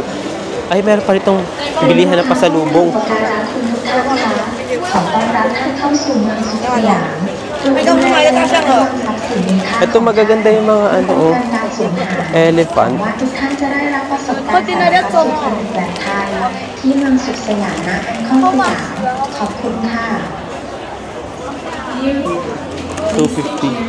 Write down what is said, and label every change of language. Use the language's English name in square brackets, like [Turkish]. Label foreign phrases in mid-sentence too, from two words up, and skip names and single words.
[Filipino] Ay, meron pa ritong bilihan na pasalubong. Ito magaganda yung mga elephant. Pati na rin ito. [Thai] ที่เมืองสุขสยามนะข้องสยามขอบคุณค่ะ [Filipino] 250.